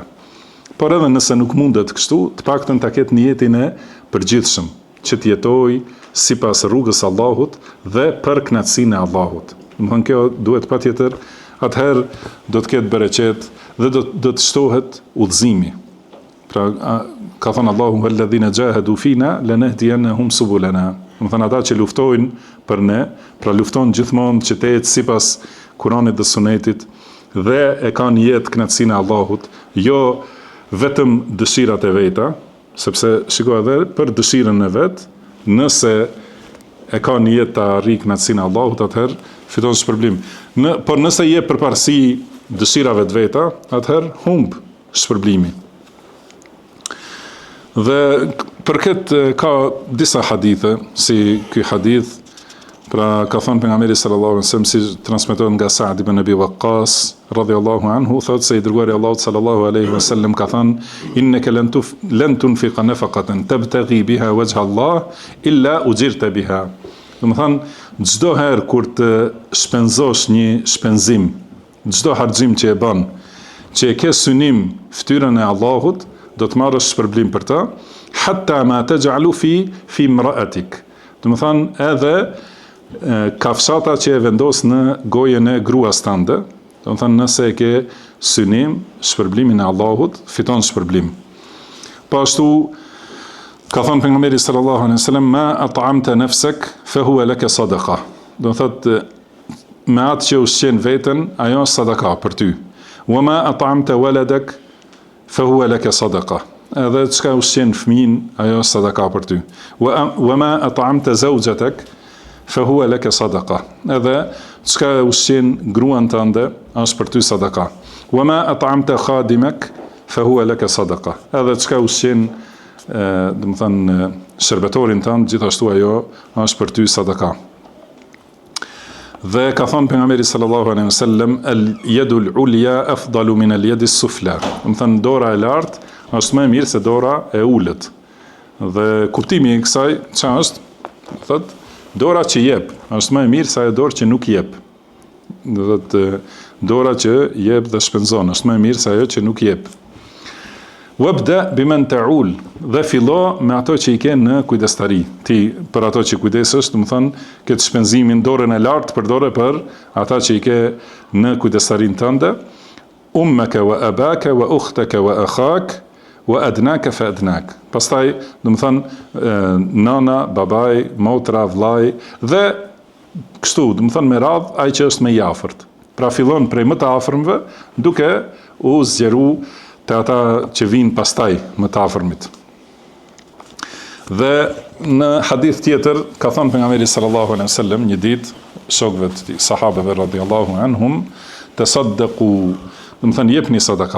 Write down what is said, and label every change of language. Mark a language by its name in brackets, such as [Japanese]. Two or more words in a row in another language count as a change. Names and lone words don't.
[Albanian] Por edhe nëse nuk mundet kështu, të paktën ta ketë niyetin e përgjithshëm, që të jetojë sipas rrugës së Allahut dhe për kënaqësinë e Allahut. Domethënë kjo duhet patjetër, atëherë do të ketë bereqet dhe do të shtohet udhëzimi. Pra ka thënë Allahu [Arabic] الذين جاهدوا فينا لنهدينهم سبلنا. [Albanian] Domethënë ata që luftojnë për ne, pra luftojnë gjithmonë që të jetë sipas Kuranit dhe Sunetit, dhe e ka në jetë kënaqësinë e Allahut, jo vetëm dëshirat e veta, sepse shiko edhe për dëshirën e vet, nëse e ka në jetë të arrijë kënaqësinë e Allahut, atëherë fiton shpërblim. Por nëse je përparësi dëshirave të veta, atëherë humb shpërblimi. Dhe për këtë ka disa hadithe, si ky hadith, pra ka thënë pejgamberi [Arabic] صلى الله عليه وسلم, [Albanian] si transmetohet nga Sa'd ibn Abi Waqqas [Arabic] رضي الله عنه, [Albanian] thotë se i dërguari Allahut [Arabic] صلى الله عليه وسلم [Albanian] ka thënë: [Arabic] إنك لن تنفق نفقة تبتغي بها وجه الله إلا أجرت بها. [Albanian] Do të thonë çdo herë kur të shpenzosh një shpenzim, çdo harxhim që e bën, që e ke synim fytyrën e Allahut, do të marrësh shpërblim për ta, [Arabic] حتى ما تجعل في امرأتك. [Albanian] Do të thonë edhe kafshata që e vendos në gojen e gruas tënde, do të thonë nëse e ke synim shpërblimin e Allahut, fiton shpërblim. Po ashtu ka thënë pejgamberi [Arabic] صلى الله عليه وسلم: ما أطعمت نفسك فهو لك صدقة. [Albanian] Do të thotë me atë që ushqen veten, ajo është sadaka për ty. [Arabic] وما أطعمت ولدك فهو لك صدقة. [Albanian] Edhe çka ushqen fëmin, ajo është sadaka për ty. [Arabic] وما أطعمت زوجتك فهو لك صدقة. [Albanian] Edhe çka ushqen gruan tënde, është për ty sadaka. [Arabic] وما أطعمت خادمك فهو لك صدقة. [Albanian] Edhe çka ushqen do të thënë shërbetorin tënd, gjithashtu ajo është për ty sadaka. Dhe ka thënë pejgamberi [Arabic] صلى الله عليه وسلم: اليد العليا أفضل من اليد السفلى. [Albanian] Do të thënë dora e lartë është më e mirë se dora e ulët. Dhe kuptimi i kësaj çfarë është? Thotë dora që jep është më e mirë se ajo dorë që nuk jep. Do thotë dora që jep dhe shpenzon është më e mirë se ajo që nuk jep. [Arabic] وابدأ بمن تعول, [Albanian] dhe fillo me ato që i ke në kujdestari. Ti për ato që kujdesesh, do të thonë këtë shpenzimin, dorën e lartë përdore për ata që i ke në kujdestarin tënde. [Arabic] أمك وأباك وأختك وأخاك وأدناك فأدناك. [Albanian] Pastaj, do të thonë nana, babai, motra, vllai dhe kështu, do të thonë me radh ai që është më i afërt. Pra fillon prej më të afërmve duke u zgjeru të ata që vinë pastaj më të afërmit. Dhe në hadith tjetër ka thënë pejgamberi [Arabic] صلى الله عليه وسلم [Albanian] një ditë shokëve të tij, sahabeve [Arabic] رضي الله عنهم, [Albanian] tasaddaqu, do të thënë jepni sadaka.